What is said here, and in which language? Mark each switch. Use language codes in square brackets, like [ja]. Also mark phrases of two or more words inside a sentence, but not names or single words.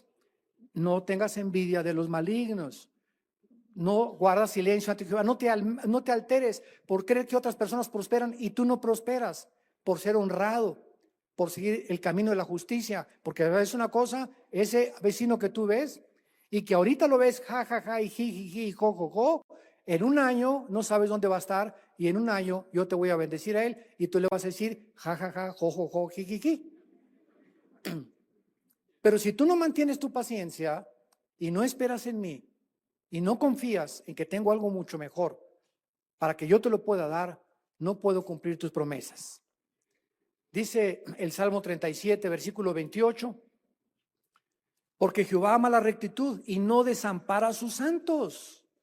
[es] No tengas envidia de los malignos. No guardas silencio ante Jehová. No te alteres por creer que otras personas prosperan y tú no prosperas, por ser honrado, por seguir el camino de la justicia. Porque es una cosa, ese vecino que tú ves y que ahorita lo ves ja, ja, ja, y ji, ji, ji, jo, jo, jo, en un año no sabes dónde va a estar y en un año yo te voy a bendecir a él y tú le vas a decir ja, ja, ja, jo, jo, jo, ji, ji, ji. Pero si tú no mantienes tu paciencia y no esperas en mí y no confías en que tengo algo mucho mejor para que yo te lo pueda dar, no puedo cumplir tus promesas. Dice el Salmo 37, versículo 28, porque Jehová ama la rectitud y no desampara a sus santos.